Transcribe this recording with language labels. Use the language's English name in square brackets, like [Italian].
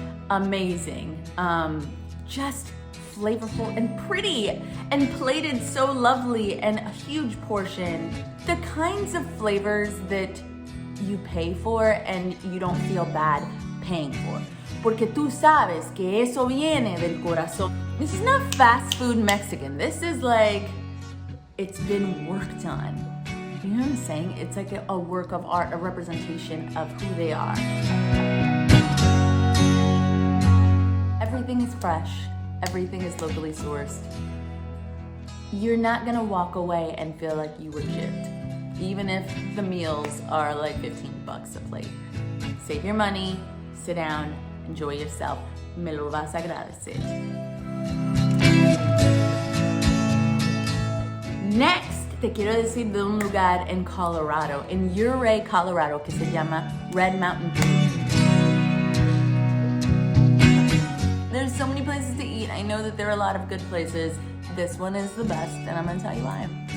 [English] Amazing, just flavorful and pretty and plated so lovely and a huge portion. The kinds of flavors that you pay for and you don't feel bad paying for. [Spanish] Porque tú sabes que eso viene del corazón. [English] This is not fast food Mexican. This is like, it's been worked on. You know what I'm saying? It's like a work of art, a representation of who they are. Everything is fresh. Everything is locally sourced. You're not gonna walk away and feel like you were gypped, even if the meals are like $15 a plate. Save your money, sit down, enjoy yourself. [Spanish] Me lo vas a agradecer. Next, te quiero decir de un lugar en Colorado, en Ouray, Colorado, que se llama Red Mountain Brewing. [English] There's so many places to eat. I know that there are a lot of good places. This one is the best, and I'm gonna tell you why.